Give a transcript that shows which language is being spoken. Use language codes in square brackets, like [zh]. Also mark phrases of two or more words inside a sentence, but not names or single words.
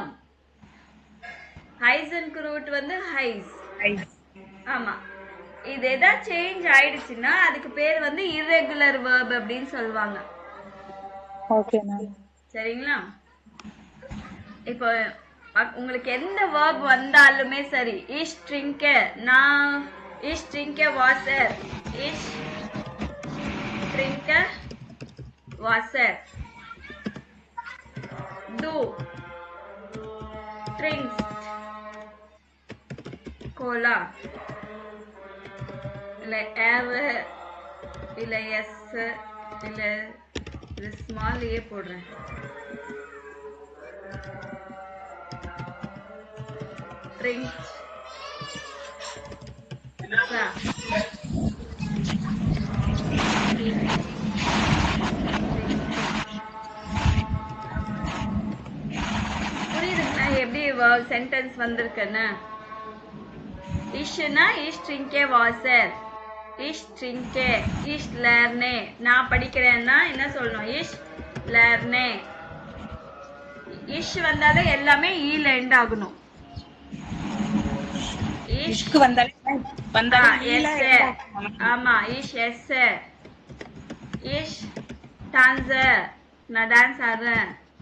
[ta] ஹைசனுக்கு ரூட் வந்து ஹைஸ். ஆமா. இது எதா சேஞ்ச் ஆயிடுச்சுன்னா அதுக்கு பேர் வந்து [en] irregular verb [ta] அப்படின்னு சொல்லுவாங்க. [en] okay ma'am. [ta] சரிங்களா? இப்போ உங்களுக்கு எந்த verb வந்தாலுமே சரி, [de] ich trinke, நான் ich trinke Wasser, ich trinke Wasser, du trinkst Cola, [ta] இல்ல er இல்ல s இல்ல இது [en] small a [ta] போடுறேன். trinkst புரியுதுங்களா எப்படி சென்டென்ஸ் வந்திருக்குன்னு? [de] இஷ்னா ich trinke Wasser, ich trinke, ich lerne, [ta] நான் படிக்கிறேன்னா என்ன சொல்லணும்? [de] ich lerne. [ta] இஷ் வந்தாலே எல்லாமே ஈல எண்ட் ஆகணும். இஷ்க்கு வந்தாலே ஆமா, [de] ich ess. ich tanz, [ta] நான் டான்ஸ் ஆடுறேன்.